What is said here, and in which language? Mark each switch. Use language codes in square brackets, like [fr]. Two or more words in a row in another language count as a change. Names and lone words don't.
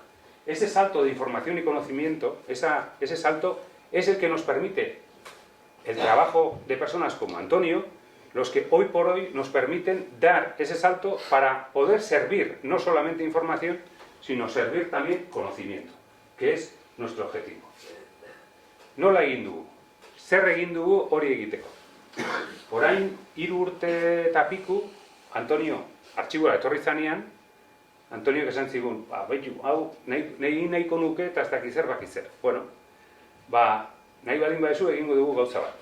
[es] Ese salto de información y conocimiento, ese salto es el que nos permite el trabajo de personas como Antonio, los que hoy por hoy nos permiten dar ese salto para poder servir no solamente información, sino servir también conocimiento, que es nuestro objetivo. [eu] Nola egin dugu, zer egin dugu hori egiteko. Orain 3 urte eta piku, Antonio artxibora etorri zanean, Antonio esan zigun, baitu, hau, nahiko nuke eta ez dakiz zer bakiz zer. Bueno, nahi baldin badezu egingo dugu gauza bat.